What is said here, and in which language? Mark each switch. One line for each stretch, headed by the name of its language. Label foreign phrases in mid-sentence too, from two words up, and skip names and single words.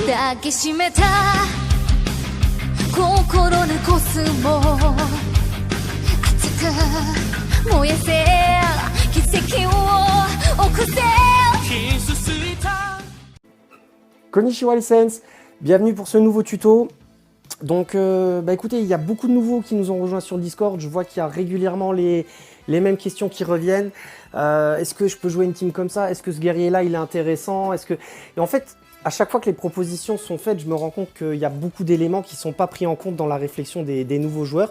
Japanese: 抱きしめた心のコスモ熱く燃やせ奇跡を起こせ
French: Konnichiwa license, bienvenue pour ce nouveau tuto. Donc écoutez, il y a beaucoup de nouveaux qui nous ont rejoints sur Discord. Je vois qu'il y a régulièrement les mêmes questions qui reviennent. Est-ce que je peux jouer une team comme ça? Est-ce que ce guerrier-là, il est intéressant? Et en fait, à chaque fois que les propositions sont faites, je me rends compte qu'il y a beaucoup d'éléments qui ne sont pas pris en compte dans la réflexion des nouveaux joueurs.